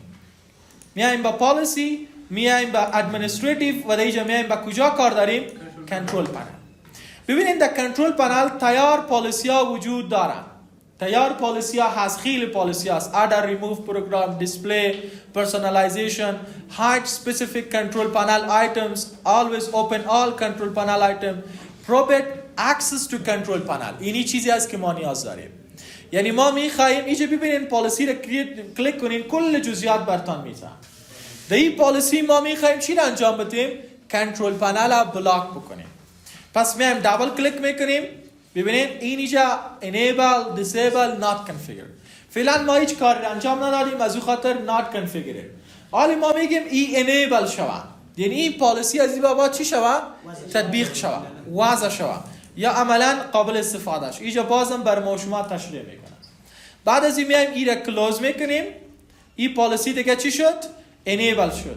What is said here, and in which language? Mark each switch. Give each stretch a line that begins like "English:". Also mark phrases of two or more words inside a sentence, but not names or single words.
Persian: میایم با پالیسی، میایم با ادمنستریتیو و دیگه میایم با کجا کار داریم؟
English: control panel.
Persian: ببینید در
English: control panel
Persian: تیار پالیسی ها وجود داره. تیار پالیسی ها هست، خیلی پالیسی هست.
English: add or, remove program, display, personalization, hide specific control panel items, always open all control panel item, prohibit access to control panel.
Persian: اینی چیزی است که ما نیاز داریم. یعنی ما میخوایم اینجا ببینین پالیسی را کلیک کنین، کل جزئیات براتون میده. در این پالیسی ما میخوایم چی را انجام بدیم؟
English: control panel
Persian: را بلاک بکنیم. پس میایم دابل کلیک میکنیم. ببینید این اینجا
English: enable disable not configured.
Persian: فعلا ما هیچ کار انجام ندادیم، از اون خاطر
English: not configured.
Persian: حالا ما میگیم این enable شود، یعنی این پالیسی از این بابا چی شود؟ تطبیق شود، وضع شود یا عملا قابل استفاده شد. اینجا بازم بر ما شما تشریح میکنم. بعد از این میایم این را کلوز میکنیم. این پالیسی دیگه چی شد؟ enable شد.